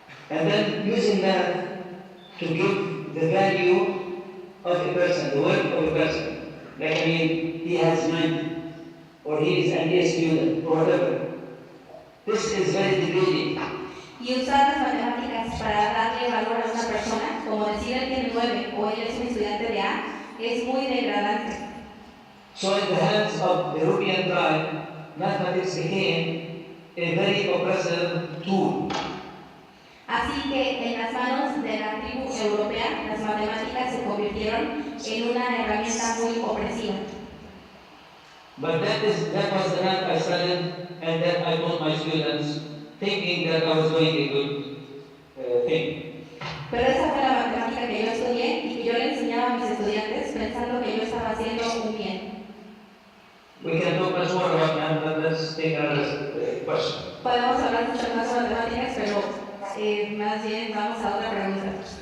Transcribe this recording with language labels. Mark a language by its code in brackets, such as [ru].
[en] And then using that to give the value of a person, the work of a person. Like, I mean, he has 90, or he is an A student, or whatever. This is very degrading. [es] Y usar las matemáticas para darle valor a una persona, como decir él tiene 9 o él es un estudiante de A, es muy degradante. [en] So in the hands of the European tribe, mathematics became a very oppressive tool. [es] Así que en las manos de la tribu europea, las matemáticas se convirtieron en una herramienta muy opresiva. [en] But that was the math I studied, and that I taught my students, thinking that I was doing a good thing. [es] Pero esa fue la matemática que yo estudié y que yo le enseñaba a mis estudiantes pensando que yo estaba haciendo un bien. [en] We can talk much more about math, but let's take another question. [es] Podemos hablar mucho más sobre matemáticas, pero más bien vamos a otra pregunta.